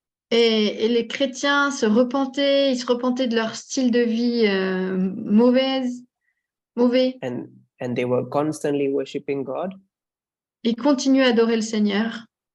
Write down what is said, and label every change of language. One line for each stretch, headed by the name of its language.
French: Et les chrétiens se repentaient, ils se repentaient de leur style de vie mauvais.
English: And they were constantly worshiping God.
French: Ils continuaient à adorer le Seigneur.